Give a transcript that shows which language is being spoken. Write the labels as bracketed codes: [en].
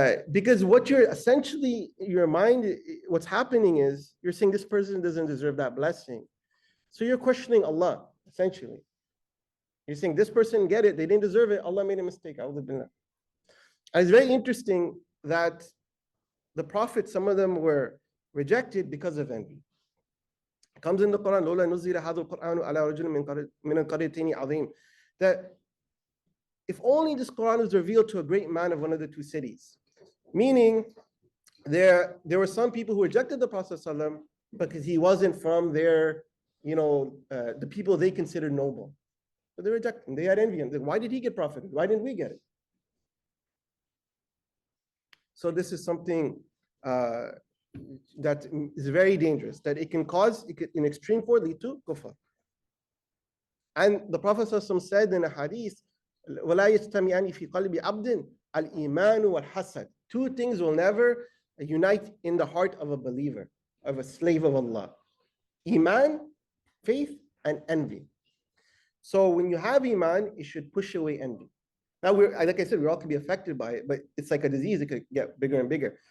[en] Because what you're essentially, your mind, what's happening is, you're saying this person doesn't deserve that blessing. So you're questioning Allah, essentially. You're saying this person get it, they didn't deserve it, Allah made a mistake. And it's very interesting that the prophets, some of them were rejected because of envy. It comes in the Quran, [ar] لولا نزل هذا القرآن على رجل من القريتين عظيم. [en] That if only this Quran was revealed to a great man of one of the two cities. Meaning, there were some people who rejected the Prophet ﷺ because he wasn't from their, the people they considered noble. So they rejected him. They had envy him. Why did he get profited? Why didn't we get it? So this is something that is very dangerous, that it can cause, in extreme form, lead to kufr. And the Prophet ﷺ said in a hadith, [ar] وَلَا يَجْتَمِعَانِ فِي قَلْبِ عَبْدٍ الْإِيمَانُ وَالْحَسَدُ. [en] Two things will never unite in the heart of a believer, of a slave of Allah. Iman, faith, and envy. So when you have Iman, it should push away envy. Now, like I said, we all can be affected by it, but it's like a disease. It could get bigger and bigger.